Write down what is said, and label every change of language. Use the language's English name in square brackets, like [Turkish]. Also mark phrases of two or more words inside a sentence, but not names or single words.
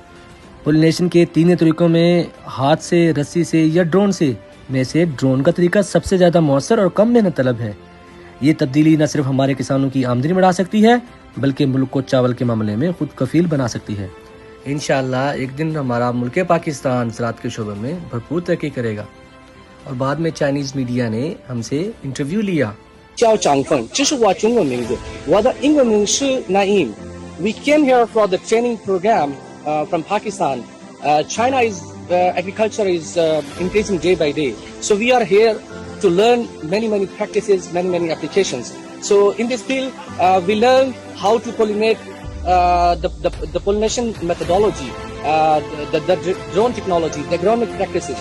[Urdu] پولینیشن کے 3 طریقوں میں ہاتھ سے، رسی سے یا ڈرون سے ڈرون کا طریقہ سب سے زیادہ مؤثر اور کم محنت طلب ہے۔ یہ تبدیلی نہ صرف ہمارے کسانوں کی آمدنی بڑھا سکتی ہے بلکہ ملک کو چاول کے معاملے میں خود کفیل بنا سکتی ہے۔ انشاءاللہ ایک دن ہمارا ملک پاکستان زراعت کے شعبے میں بھرپور ترقی کرے گا۔ اور بعد میں [English] Chinese media [Urdu] نے ہم سے انٹرویو لیا۔ [Chinese] 叫张凤，这是我中文名字，我的英文名是 Naeem. [English] We came here for the training program from Pakistan. China is agriculture is increasing day by day, so we are here to learn many practices, many applications. So in this field, we learn how to pollinate, the pollination methodology, the drone technology, the agronomic practices.